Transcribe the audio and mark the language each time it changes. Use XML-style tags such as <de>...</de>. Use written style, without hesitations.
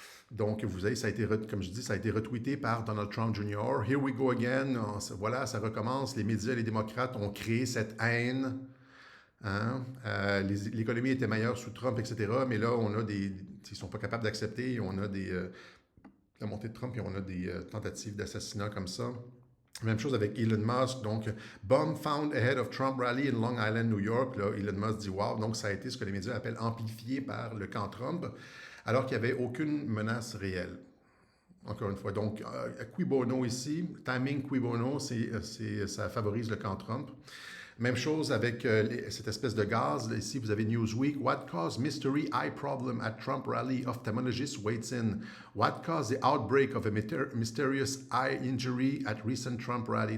<fr>Donc, vous savez, comme je dis, ça a été retweeté par Donald Trump Jr.</fr> <en>Here we go again.</en> <fr>Voilà, ça recommence. Les médias, les démocrates ont créé cette haine. Hein? L'économie était meilleure sous Trump, etc. Mais là, on a ils ne sont pas capables d'accepter. On a la montée de Trump et on a des tentatives d'assassinat comme ça. Même chose avec Elon Musk.</fr> <en>Donc, bomb found ahead of Trump rally in Long Island, New York.</en> <fr>Là, Elon Musk dit wow. Donc, ça a été ce que les médias appellent amplifié par le camp Trump, alors qu'il n'y avait aucune menace réelle. Encore une fois. Donc, cui bono ici, timing cui bono, ça favorise le camp Trump. Même chose avec cette espèce de gaz. Ici, vous avez Newsweek.</fr> <en>What caused mystery eye problem at Trump rally? Ophthalmologist waits in. What caused the outbreak of a mysterious eye injury at recent Trump rally?</en>